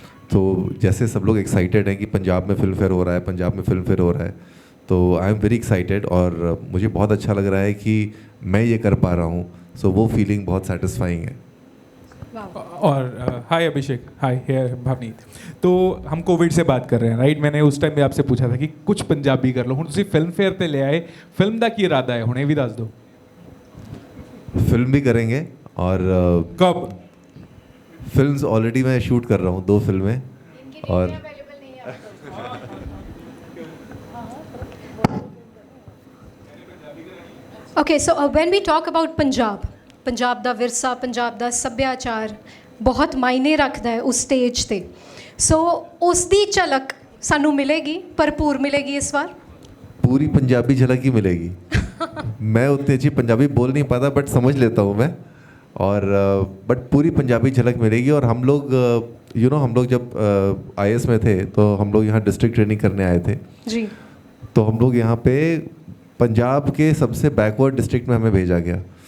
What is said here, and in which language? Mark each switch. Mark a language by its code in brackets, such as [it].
[hi] तो जैसे सब लोग एक्साइटेड हैं कि पंजाब में फिल्म फेयर हो रहा है, पंजाब में फिल्म फेयर हो रहा है, तो आई एम वेरी एक्साइटेड और मुझे बहुत अच्छा लग रहा है कि मैं ये कर पा रहा हूँ. सो वो फीलिंग बहुत सेटिस्फाइंग है. और हाय अभिषेक, हाय हियर भवनीत. तो हम कोविड से बात कर रहे हैं राइट. मैंने उस टाइम भी आपसे पूछा था कि कुछ पंजाबी कर लो. [pa] ਹੁਣ ਤੁਸੀਂ ਫਿਲਮ ਫੇਅਰ ਤੇ ਲੈ ਆਏ, ਫਿਲਮ ਦਾ ਕੀ ਇਰਾਦਾ ਹੈ ਹੁਣ ਇਹ ਵੀ ਦੱਸ ਦਿਓ. [hi] फिल्म भी करेंगे और कब? फिल्म्स ऑलरेडी मैं शूट कर रहा हूँ 2 फिल्में और [en] Okay, so when we talk about [pa] Punjab ਦਾ ਵਿਰਸਾ, ਪੰਜਾਬ ਦਾ ਸੱਭਿਆਚਾਰ ਬਹੁਤ ਮਾਇਨੇ ਰੱਖਦਾ ਹੈ ਉਸ ਸਟੇਜ ਤੇ. ਸੋ ਉਸ ਦੀ ਝਲਕ ਸਾਨੂੰ ਮਿਲੇਗੀ, ਭਰਪੂਰ ਮਿਲੇਗੀ ਇਸ ਵਾਰ. [hi] पूरी पंजाबी झलक ही मिलेगी. मैं उतनी अच्छी पंजाबी बोल नहीं पाता बट समझ लेता हूँ मैं. और बट पूरी पंजाबी झलक मिलेगी. और हम लोग हम लोग जब IAS में थे तो हम लोग यहाँ डिस्ट्रिक्ट ट्रेनिंग करने आए थे. जी. तो हम लोग यहाँ पे पंजाब के सबसे बैकवर्ड डिस्ट्रिक्ट में हमें भेजा गया.